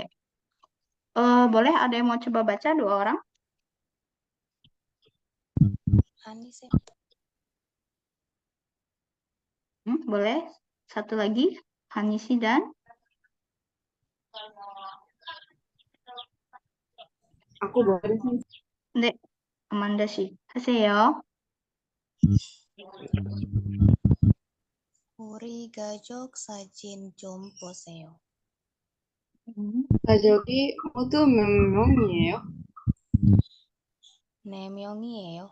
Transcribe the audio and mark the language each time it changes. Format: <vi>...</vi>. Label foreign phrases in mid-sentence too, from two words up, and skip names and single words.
<id>Boleh ada yang mau coba baca 2 orang? Anissa. Boleh. Satu lagi, Hanisi dan aku boleh sih.</id> <ko>네, Amanda 씨. 하세요. 우리 가족 사진 좀 보세요. 가족이 모두 몇 명이에요? 4명이에요.</ko>